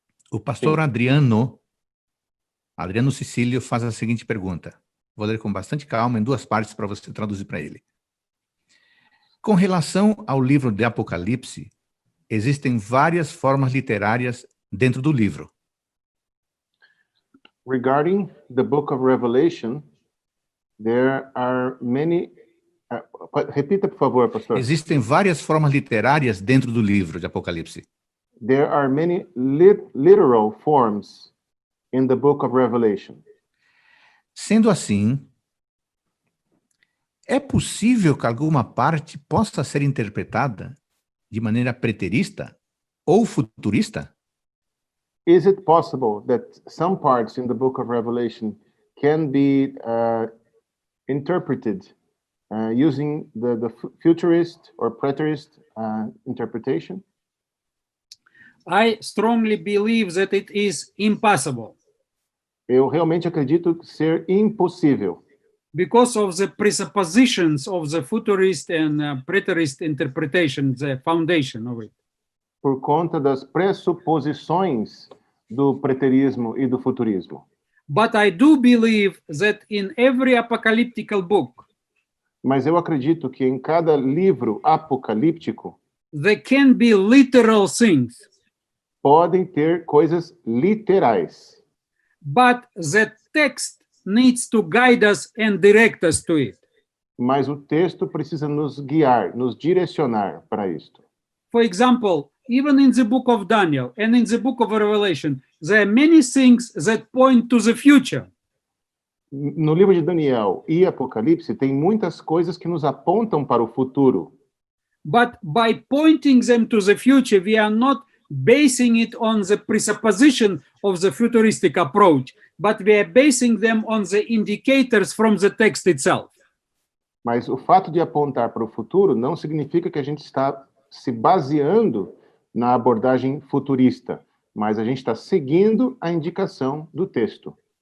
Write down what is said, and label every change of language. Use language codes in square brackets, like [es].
[pt] O pastor Adriano Cecílio faz a seguinte pergunta. Vou ler com bastante calma, em duas partes, para você traduzir para ele. Com relação ao livro de Apocalipse, existem várias formas literárias dentro do livro. [en] Regarding the book of Revelation, there are many... [pt] repita, por favor, pastor. Existem várias formas literárias dentro do livro de Apocalipse. [en] There are many literal forms in the book of Revelation. [pt] Sendo assim, é possível que alguma parte possa ser interpretada de maneira preterista ou futurista? [en] Is it possible that some parts in the book of Revelation can be interpreted using the futurist or preterist interpretation? I strongly believe that it is impossible [pt] Eu realmente acredito ser impossível, [en] because of the presuppositions of the futurist and preterist interpretation, the foundation of it. [pt] por conta das pressuposições do preterismo e do futurismo. [en] But I do believe that in every apocalyptical book, [pt] Mas eu acredito que em cada livro apocalíptico [en] there can be literal things, [pt] podem ter coisas literais, [en] but the text needs to guide us and direct us to it. [pt] mas o texto precisa nos guiar, nos direcionar para isto. [en] For example, even in the book of Daniel and in the book of Revelation, there are many things that point to the future. [pt] No livro de Daniel e Apocalipse tem muitas coisas que nos apontam para o futuro, [en] But by pointing them to the future, we are not basing it on the presupposition of the futuristic approach, but we are basing them on the indicators from the text itself. [pt] mas o fato de apontar para o futuro não significa que a gente está se baseando na abordagem futurista, mas a gente está seguindo a indicação do texto.